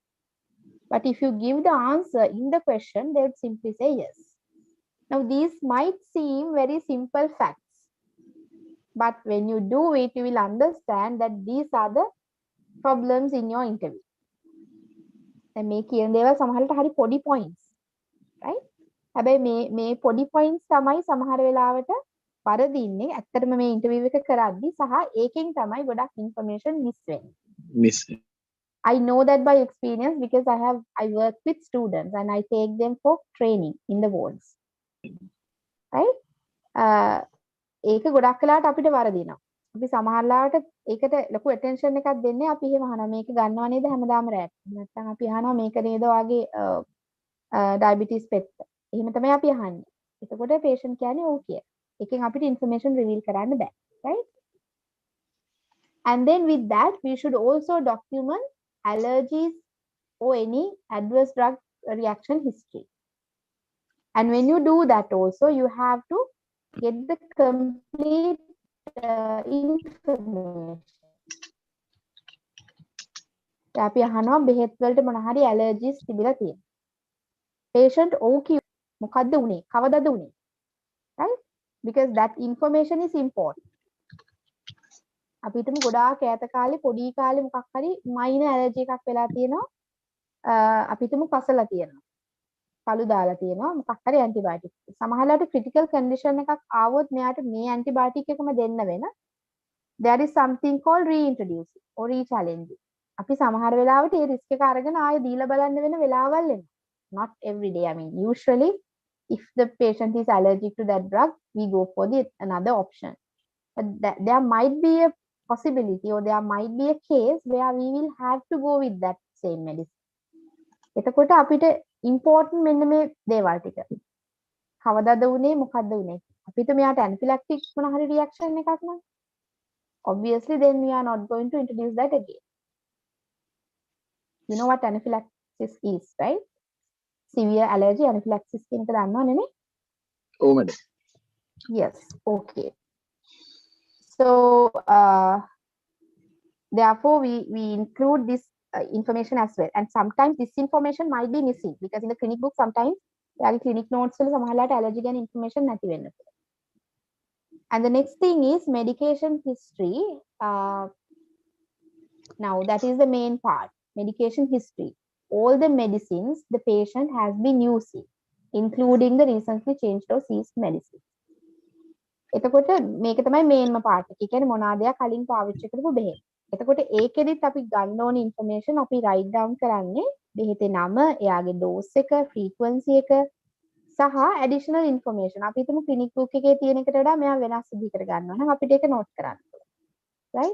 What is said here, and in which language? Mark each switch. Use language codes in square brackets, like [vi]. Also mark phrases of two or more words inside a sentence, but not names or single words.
[en] But if you give the answer in the question, they would simply say yes. Now these might seem very simple facts, but when you do it, you will understand that these are the problems in your interview. [si] And මේ කියන දේවල් සමහරවිට හරි පොඩි [en] points, right? [si] හැබැයි මේ පොඩි points තමයි සමහර වෙලාවට වරදින්නේ ඇත්තටම මේ interview එක කරද්දි, සහ ඒකෙන් තමයි ගොඩක් [en] information miss [si] වෙන්නේ. [en] Miss. I know that by experience because I work with students and I take them for training in the wards. Right? [si] ඒක ගොඩක් වෙලාවට අපිට වරදිනවා. අපි සමහරලාට ඒකට ලොකු attention එකක් දෙන්නේ. අපි එහෙම අහනවා මේක ගන්නව නේද හැමදාම රැට. නැත්නම් අපි අහනවා මේක නේද වාගේ diabetes pet. එහෙම තමයි අපි අහන්නේ. එතකොට patient කියන්නේ ඔව් කිය. එකෙන් අපිට [en] information reveal [si] කරන්න බෑ. [en] Right? And then with that we should also document allergies or any adverse drug reaction history. And when you do that also, you have to get the complete information. [si] අපි අහනවා බෙහෙත් වලට මොන හරි allergies තිබිලා තියෙනවා. Patient ඔව් කිව්ව මොකද්ද උනේ? කවදද උනේ? [en] Right? Because that information is important. [si] අපි හිතමු ගොඩාක් ඈත කාලේ පොඩි කාලේ මොකක් හරි [en] minor allergy [si] එකක් වෙලා තියෙනවා. අපි හිතමු කසලා තියෙනවා. පළු දාලා තියෙනවා මොකක් හරි ඇන්ටිබයොටික්. සමහරවිට [en] critical condition [si] එකක් ආවොත් මෙයාට මේ ඇන්ටිබයොටික් එකම දෙන්න වෙන. [en] There is something called reintroducing or rechallenging. [si] අපි සමහර වෙලාවට ඒ රිස්ක් එක අරගෙන ආයෙ දීලා බලන්න වෙන වෙලාවල් එනවා. [en] Not every day. I mean, usually if the patient is allergic to that drug, we go for another option. But there might be a possibility or there might be a case where we will have to go with that same medicine. [si] එතකොට අපිට important මෙන්න මේ දේවල් ටික. කවදාද උනේ මොකද්ද උනේ? අපිට මෙයාට anaphylaxis මොන හරි reaction එකක් නම් [en] obviously then we are not going to introduce that again. You know what anaphylaxis is, right? severe allergy anaphylaxis [si] කියන එක දන්නවනේ නේ? ඔව් මැඩම්. [en] Yes, okay. So therefore we include this information as well, and sometimes this information might be missing because in the clinic book sometimes [si] යාගේ clinic notes වල සමහරලාට allergy ගැන information නැති වෙන්න පුළුවන්. [en] And the next thing is medication history. Now that is the main part, medication history. All the medicines the patient has been using, including the recently changed or ceased medicine. [si] එතකොට මේක තමයි මේන්ම part එක. ඒ කියන්නේ මොනවාදයක් කලින් පාවිච්චි කරපු බෙහෙත්. එතකොට ඒකෙදිත් අපි ගන්න ඕනේ information අපි [en] write down [si] කරන්නේ බෙහෙතේ නම, එයාගේ dose එක, frequency එක සහ [en] additional information. [si] අපි හිතමු [en] clinic book [si] එකේ තියෙන එකට වඩා මෙයා වෙනස් විදිහකට ගන්නවා නම් අපිට ඒක note කරන්න ඕනේ. [en] Right?